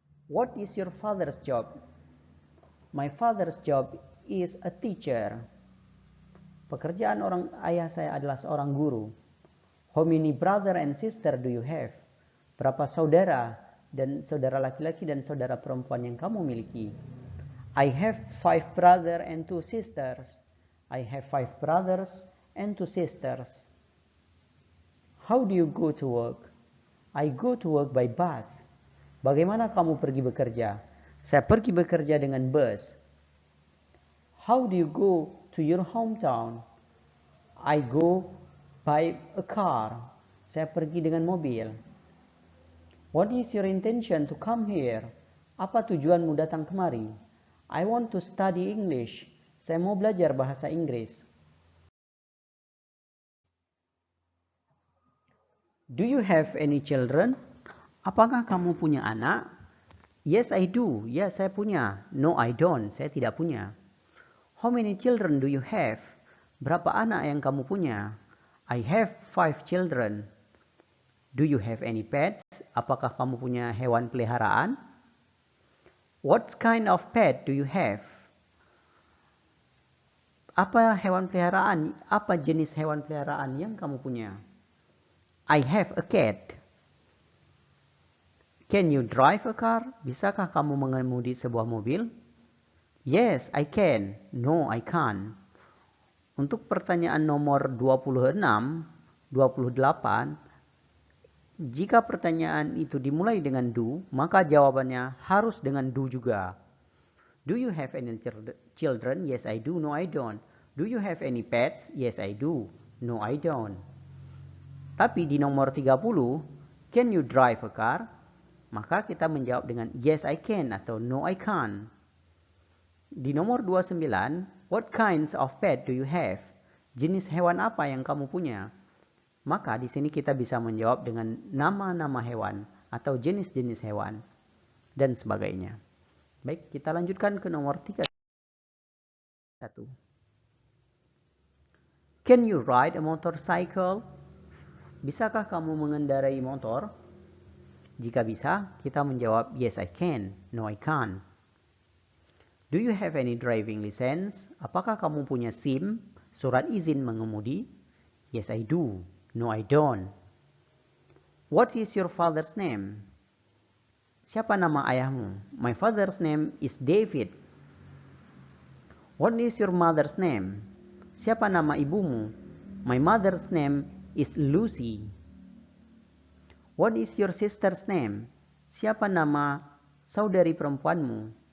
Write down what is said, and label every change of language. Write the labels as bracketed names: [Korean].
[English] What is your father's job? My father's job is a teacher. [Indonesian] Pekerjaan ayah saya adalah seorang guru. [English] How many brother and sister do you have? [Indonesian] Berapa saudara dan saudara laki-laki dan saudara perempuan yang kamu miliki? [English] I have 5 brother and 2 sisters. I have 5 brothers and 2 sisters. How do you go to work? I go to work by bus. [Indonesian] Bagaimana kamu pergi bekerja? Saya pergi bekerja dengan bus. [English] How do you go to your hometown? I go by a car. [Indonesian] Saya pergi dengan mobil. [English] What is your intention to come here? [Indonesian] Apa tujuanmu datang kemari? [English] I want to study English. [Indonesian] Saya mau belajar bahasa Inggris. [English] Do you have any children? [Indonesian] Apakah kamu punya anak? [English] Yes, I do. [Indonesian] Ya, saya punya. [English] No, I don't. [Indonesian] Saya tidak punya. [English] How many children do you have? [Indonesian] Berapa anak yang kamu punya? [English] I have 5 children. Do you have any pets? [Indonesian] Apakah kamu punya hewan peliharaan? [English] What kind of pet do you have? [Indonesian] Apa hewan peliharaan? Apa jenis hewan peliharaan yang kamu punya? [English] I have a cat. Can you drive a car? [Indonesian] Bisakah kamu mengemudi sebuah mobil? [English] Yes, I can. No, I can't. [Indonesian] Untuk pertanyaan nomor 26, 28, jika pertanyaan itu dimulai dengan do, maka jawabannya harus dengan do juga. [English] Do you have any children? Yes, I do. No, I don't. Do you have any pets? Yes, I do. No, I don't. [Indonesian] Tapi di nomor 30, [English] can you drive a car? [Indonesian] Maka kita menjawab dengan [English] yes, I can [Indonesian] atau [English] no, I can't. [Indonesian] Di nomor 29, [English] what kinds of pet do you have? [Indonesian] Jenis hewan apa yang kamu punya? Maka di sini kita bisa menjawab dengan nama-nama hewan atau jenis-jenis hewan dan sebagainya. Baik, kita lanjutkan ke nomor 31. [English] Can you ride a motorcycle? [Indonesian] Bisakah kamu mengendarai motor? Jika bisa, kita menjawab [English] yes, I can. No, I can't. Do you have any driving license? [Indonesian] Apakah kamu punya SIM, surat izin mengemudi? [English] Yes, I do. No, I don't. What is your father's name? [Indonesian] Siapa nama ayahmu? [English] My father's name is David. What is your mother's name? [Indonesian] Siapa nama ibumu? [English] My mother's name is Lucy. What is your sister's name? [Indonesian] Siapa nama saudari perempuanmu?